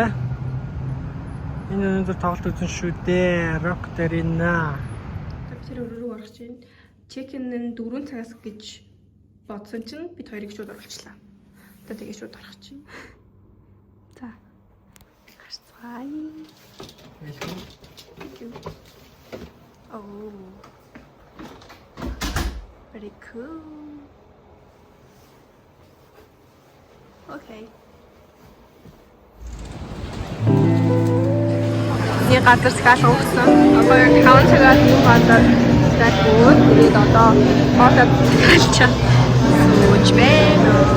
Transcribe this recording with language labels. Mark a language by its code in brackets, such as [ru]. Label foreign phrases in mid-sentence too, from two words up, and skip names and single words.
[mn] Энэ өнөөдөр тоглолт үзэн шүү дээ. Rocket Arena. Тэр өрөөрөө орох чинь check-in нь 4 цагаас гэж бодсон чинь бид хоёрыг шууд оруулчлаа. Одоо тэгээ шууд орох чинь. За. Гарцгаая. [en] Welcome. Thank you. Oh. Very cool. Okay. [mn] Нэг газар скал өгсөн. Одоо каунтераад гадаад скал өгөөд тэгээд одоо хоолой скалчаа сууж байна.